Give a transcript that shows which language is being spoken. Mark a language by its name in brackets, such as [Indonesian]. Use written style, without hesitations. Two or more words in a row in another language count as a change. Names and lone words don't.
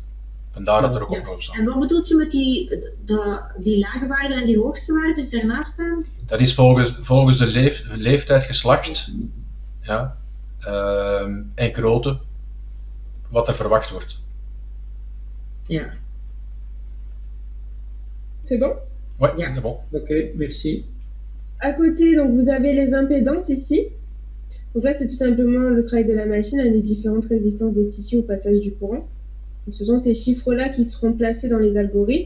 [Dutch] Vandaar dat er ook op staat. En wat bedoelt je met die lage waarden en die hoogste waarden die daarnaast staan? Dat is volgens de leeftijd, geslacht, ja, en grootte, wat er verwacht wordt. Ja. [French] C'est bon? Ouais, [Dutch] Ja. [French] c'est bon. Oké, merci. À côté, donc, vous avez les impédances ici. Donc là, c'est tout simplement le travail de la machine, les différentes résistances des tissus au passage du courant. Donc, ce sont ces chiffres-là qui seront placés dans les algorithmes.